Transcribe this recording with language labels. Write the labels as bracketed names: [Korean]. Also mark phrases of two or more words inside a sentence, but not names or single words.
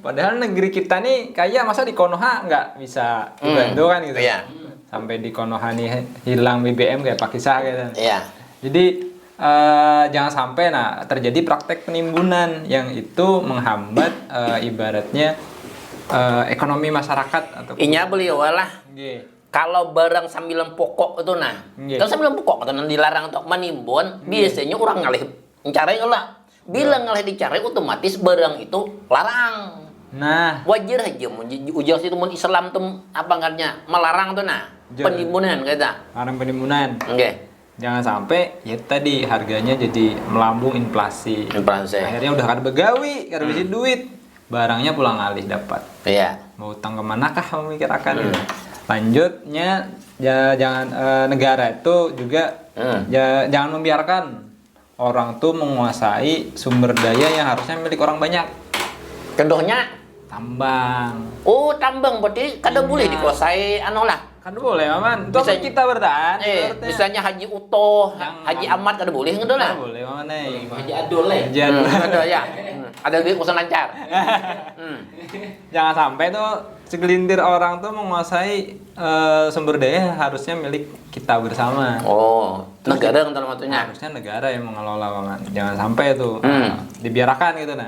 [Indonesian] Padahal negeri kita nih kayak masa di Konoha nggak bisa dibantu kan gitu. Iya. Sampai di Konoha nih hilang BBM kayak Pakistan gitu. Iya. Jadi jangan sampai terjadi praktek penimbunan yang itu menghambat ibaratnya ekonomi masyarakat atau [Banjar] Inya beliau lah. [Indonesian] Kalau barang sambilan pokok itu kalau sambilan pokok itu dilarang untuk menimbun, biasanya orang ngalih mencari lah. [Banjar] Bila ngalih dicari otomatis barang itu larang. Nah, wajar aja ujar situ mun Islam tuh apa katanya melarang tuh penimbunan kata. [Indonesian] Larang penimbunan. Jangan sampai ya tadi harganya jadi melambung inflasi. [Banjar] Akhirnya udah kada begawi, kada bisa duit. Barangnya pulang alih dapat. [Indonesian] Iya. Mau utang kemanakah memikirkan gitu. Lanjutnya jangan negara itu juga jangan membiarkan orang tuh menguasai sumber daya yang harusnya milik orang banyak. Contohnya tambang. Oh, [Banjar] tambang berarti kada boleh dikuasai lah. Kada boleh, Maman. Itu apa kita bertahan? Misalnya Haji Utoh, Haji Ahmad kada boleh ngono lah. Kada boleh, Maman. Haji Adol le. [Indonesian] Ada ya. Ada duit urusan lancar. Jangan sampai tuh segelintir orang tuh menguasai sumber daya harusnya milik kita bersama. Oh, negara kan maksudnya. Harusnya negara yang mengelola, Maman. Jangan sampai tuh dibiarkan gitu nah.